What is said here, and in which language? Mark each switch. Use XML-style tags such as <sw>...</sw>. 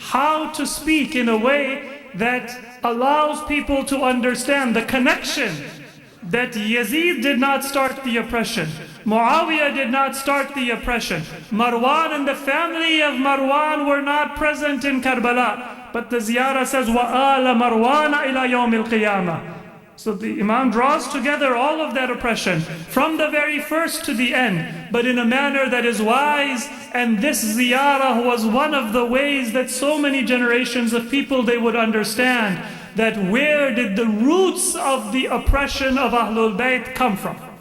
<en>How to speak in a way that allows people to understand the connection that Yazid did not start the oppression. Muawiyah did not start the oppression. Marwan and the family of Marwan were not present in Karbala. But the ziyarah says,</en> <ar>وَآلَ مَرْوَانَ إِلَى يَوْمِ الْقِيَامَةِ.</ar> <en>So the Imam draws together all of that oppression from the very first to the end, but in a manner that is wise. And this ziyarah was one of the ways that so many generations of people, they would understand that where did the roots of the oppression of Ahlul Bayt come from?</en>